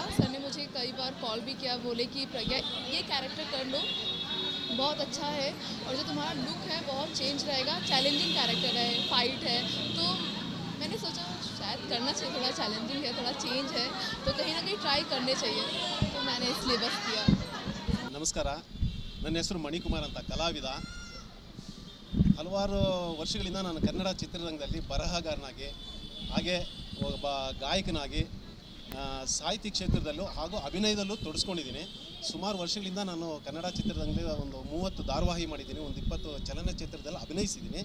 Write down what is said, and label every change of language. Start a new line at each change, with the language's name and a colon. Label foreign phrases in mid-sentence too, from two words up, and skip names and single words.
Hindi: सर ने मुझे कई बार कॉल भी किया, बोले कि प्रज्ञा ये कैरेक्टर कर लो, बहुत अच्छा है, और जो तुम्हारा लुक है बहुत चेंज रहेगा,
English: challenging character
Hindi: है, फाइट है. तो मैंने सोचा शायद करना चाहिए, थोड़ा चैलेंजिंग है, थोड़ा चेंज है, तो कहीं ना कहीं ट्राई करने चाहिए, तो मैंने इसलिए बस किया.
Kannada: ನಮಸ್ಕಾರ, ನನ್ನ ಹೆಸರು ಮಣಿಕುಮಾರ್ ಅಂತ, ಕಲಾವಿದ. ಹಲವಾರು ವರ್ಷಗಳಿಂದ ನಾನು ಕನ್ನಡ ಚಿತ್ರರಂಗದಲ್ಲಿ ಬರಹಗಾರನಾಗಿ, ಹಾಗೆ ಒಬ್ಬ ಗಾಯಕನಾಗಿ, ಸಾಹಿತ್ಯ ಕ್ಷೇತ್ರದಲ್ಲೂ ಹಾಗೂ ಅಭಿನಯದಲ್ಲೂ ತೊಡಸ್ಕೊಂಡಿದ್ದೀನಿ. ಸುಮಾರು ವರ್ಷಗಳಿಂದ ನಾನು ಕನ್ನಡ ಚಿತ್ರರಂಗದಲ್ಲಿ ಒಂದು 30 ಧಾರಾವಾಹಿ ಮಾಡಿದ್ದೀನಿ, ಒಂದು 20 ಚಲನಚಿತ್ರದಲ್ಲಿ ಅಭಿನಯಿಸಿದ್ದೀನಿ.